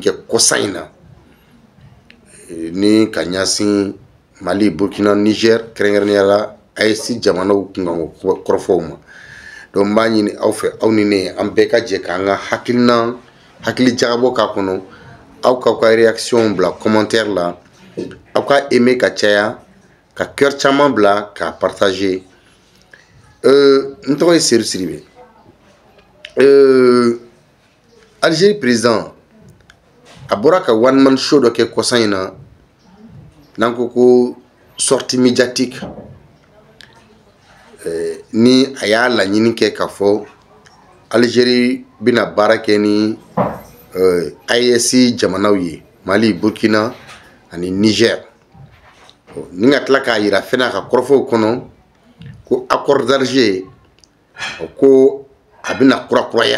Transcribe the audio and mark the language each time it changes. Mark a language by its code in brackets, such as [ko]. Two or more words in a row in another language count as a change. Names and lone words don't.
[bm] kɛ kɔsa in na ni ka ɲɛsin Mali, Burkina, Niger kɛrɛnkɛrɛnnenya la AES jamanaw kunkan kɔrɔfɔw ma donc n b'a ɲini aw fɛ aw ni ne an bɛɛ ka jɛ k'an ka hakili jagabɔ k'a kɔnɔ aw k'aw ka réaction bila commentaire la aw ka aimer ka caya ka cœur caman bila k'a partager n tɔgɔ ye Seydou Sidibe Algérie président a bɔra ka [en] one man show [bm] dɔ kɛ kɔsa in na n'an ko [fr] sortie médiatique [bm] ni a y'a laɲini kɛ k'a fɔ Algérie bɛna baara kɛ ni AES jamanaw ye Mali, Burkina ani Niger ni ka tila k'a yira fɛnɛ a ka kɔrɔfɔw kɔnɔ ko accord d'Alger ko a bɛna kurakuraya